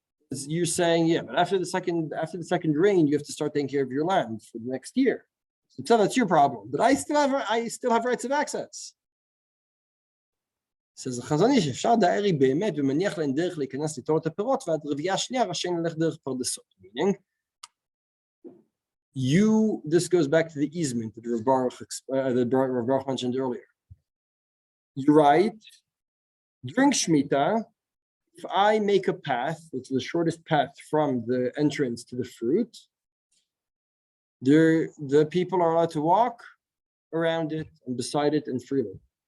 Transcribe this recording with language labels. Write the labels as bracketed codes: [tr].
[en] You're saying, yeah, but after the second rain, you have to start taking care of your land for the next year. So that's your problem. But I still have rights of access. says the Chazon Ish, [he] אפשר דארי באמת ומניח להן דרך להיכנס ליטול את הפירות, ועד רביעייה השנייה רשאים ללך דרך פרדסות. [en] Meaning, this goes back to the easement that Rav Baruch mentioned earlier. You're right. During Shmita, if I make a path, it's the shortest path from the entrance to the fruit, the people are allowed to walk around it and beside it and freely.